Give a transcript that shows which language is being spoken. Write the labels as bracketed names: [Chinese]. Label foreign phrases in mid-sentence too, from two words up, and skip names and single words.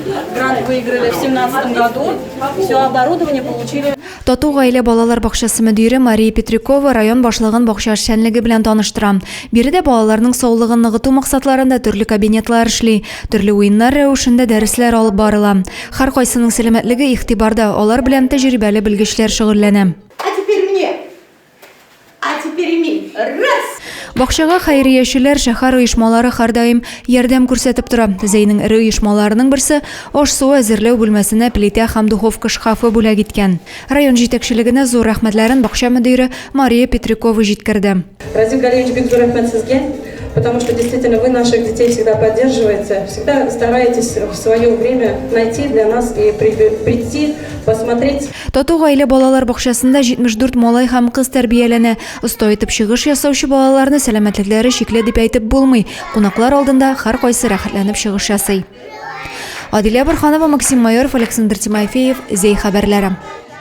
[Russian] грант выиграли в 2017 году. Все оборудование получили. [Tatar] Тату гаилә балалар бакчасы мөдире Мария Петрикова район башлыгын бакча эшчәнлеге белән таныштыра. Биредә балаларның саулыгын ныгыту максатларында төрле кабинетлар эшли, төрле уеннар рәвешендә дәресләр алып барыла. Һәр кайсының сәламәтлеге игътибарда, алар белән тәҗрибәле белгечләр шөгыльләнә. [Russian] А теперь ми. Раз! [Tatar] Бакчага хәйрияшеләр, шәһәр оешмалары һәрдаим ярдәм күрсәтеп тора. Зәйнең ире оешмаларының берсе аш суы әзерләү бүлмәсенә плита һәм духовка шкафы бүләк иткән. Район җитәкчелегенә зур рәхмәтләрен бакча мөдире Мария Петрикова җиткерде. Разил Галиевич, бик зур рәхмәт сезгә, [Russian] потому что действительно вы наших детей всегда поддерживаете, всегда стараетесь в свое время найти для нас и прийти, посмотреть. [Tatar] Тату гаилә балалар бакчасында 74 малай һәм кыз тәрбияләнә. Оста итеп чыгыш ясаучы балаларны сәламәтлекләре шикле дип әйтеп булмый. Кунаклар алдында һәр кайсы рәхәтләнеп чыгыш ясый. Адилә Борханова, Максим Майоров, Александр Тимофеев, Зей хәбәрләре.